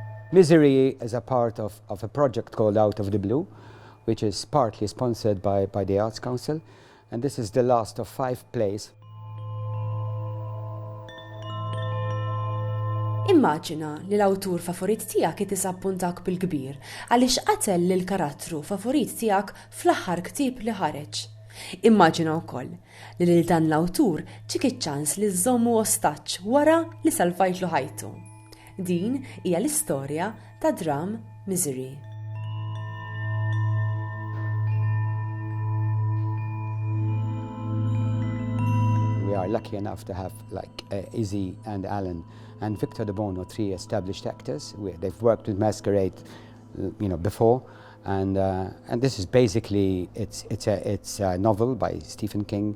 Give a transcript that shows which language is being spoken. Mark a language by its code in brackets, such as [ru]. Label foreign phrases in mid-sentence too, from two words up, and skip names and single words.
[en] Misery is a part of a project called Out of the Blue, which is partly sponsored by the Arts Council, and this is the last of 5 plays. [mt] Immaġina li l-awtur favorit tiegħek iddiżappuntak bil-kbir għaliex qatel lill-karattru favorit tiegħek fl-aħħar ktieb li ħareġ. Immaġina wkoll li lil dan l-awtur ġiek iċ-ċans li żżommu ostaġġ wara li salvajtlu ħajtu. Din hija l-istorja tad-dramm Misery. [en] We are lucky enough to have Izzy and Alan and Victor de Bono, 3 established actors. They've worked with Masquerade, before, and this is basically it's a novel by Stephen King.